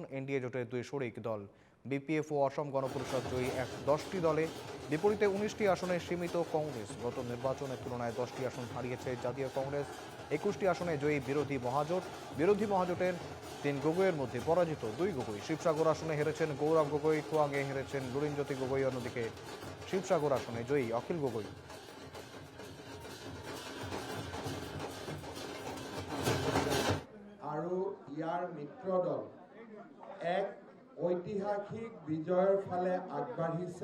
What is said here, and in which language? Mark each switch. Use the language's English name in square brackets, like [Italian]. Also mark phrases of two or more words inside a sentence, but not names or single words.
[Bangla] এনডিএ জোটের দুই শরিক দল বিপিএফ ও অসম গণপরিষদ জয়ী 10টি দলে। বিপরীতে 19টি আসনে সীমিত কংগ্রেস। গত নির্বাচনের তুলনায় 10টি আসন হারিয়েছে জাতীয় কংগ্রেস। 21টি আসনে জয়ী বিরোধী মহাজোট। বিরোধী মহাজোটের 3 গগৈয়ের মধ্যে পরাজিত 2 গগৈ। শিবসাগর আসনে হেরেছেন গৌরব গগৈ, খোয়াঙে হেরেছেন লুরিনজ্যোতি গগৈ। অন্যদিকে শিবসাগর আসনে জয়ী অখিল গগৈ। [Assamese] আৰু ইয়াৰ মিত্ৰ দল এক ঐতিহাসিক বিজয়ৰ ফালে আগবাঢ়িছে।